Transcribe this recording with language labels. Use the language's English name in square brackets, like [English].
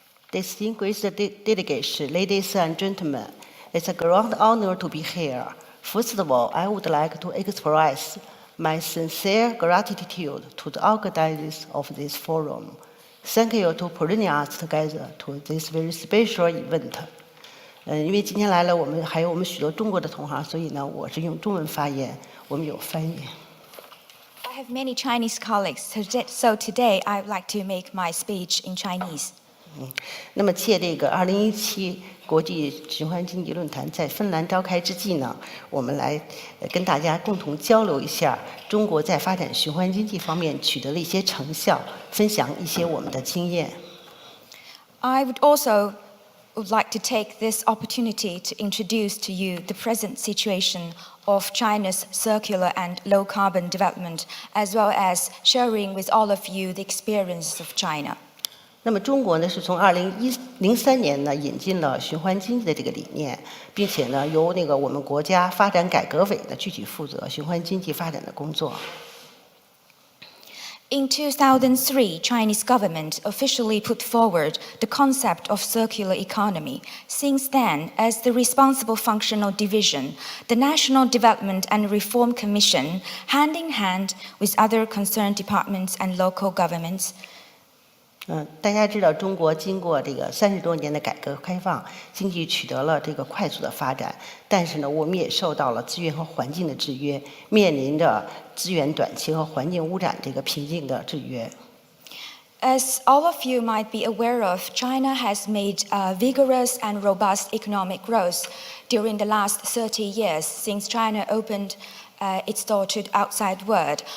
[English] Distinguished delegation, ladies and gentlemen, it's a grand honor to be here. First of all, I would like to express my sincere gratitude to the organizers of this forum. Thank you to bringing us together to this very special event. [Chinese] 因为今天来了，还有我们许多中国的同行，所以呢，我是用中文发言，我们有翻译。 [English] I have many Chinese colleagues, so today I would like to make my speech in Chinese. [Chinese] 那么借这个2017国际循环经济论坛在芬兰召开之际呢，我们来跟大家共同交流一下中国在发展循环经济方面取得了一些成效，分享一些我们的经验。 [English] I would like to take this opportunity to introduce to you the present situation of China's circular and low-carbon development, as well as sharing with all of you the experience of China. [Chinese] 那么中国呢是从2003年呢引进了循环经济的这个理念，并且呢由我们国家发展改革委呢具体负责循环经济发展的工作。 [English] In 2003, Chinese government officially put forward the concept of circular economy. Since then, as the responsible functional division, the National Development and Reform Commission, hand in hand with other concerned departments and local governments, [Chinese] 大家知道，中国经过这个30多年的改革开放，经济取得了这个快速的发展。但是呢，我们也受到了资源和环境的制约，面临着资源短缺和环境污染这个瓶颈的制约。 [English] As all of you might be aware of, China has made vigorous and robust economic growth during the last 30 years since China opened its door to the outside world.